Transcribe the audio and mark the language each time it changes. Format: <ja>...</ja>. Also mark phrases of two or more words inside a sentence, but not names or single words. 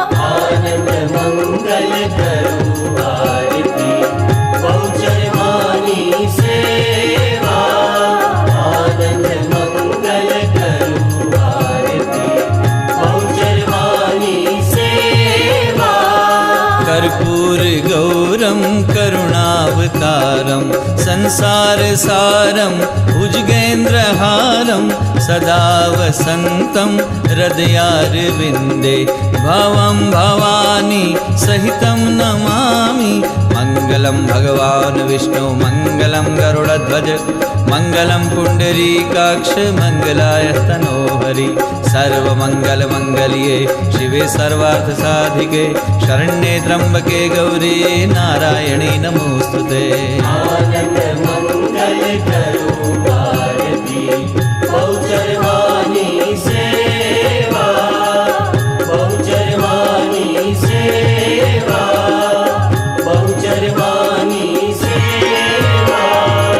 <gu>આનંદ મંગલ કરું આરતી બહુચર માની સેવા આનંદ મંગલ કરું આરતી બહુચર માની સેવા</gu> <sa>कर्पूर गौरम करुणावतारम संसार सारम भुजगेन्द्रहारम सदा वसंतम हृदयारविंदे भवं भवानी सहितं नमामि मंगलम भगवान विष्णु मंगलम गरुड़ध्वज मंगलम पुंडरीकाक्ष मंगलाय तनोहरि सर्वमंगल मंगल्ये शिवे सर्वार्थ साधिके शरण्ये त्र्यंबके गौरी नारायणी नमोस्तुते</sa> <gu>આનંદ મંગલ કરો આરતી બહુચર માની સેવા બહુચર માની સેવા બહુચર માની સેવા</gu>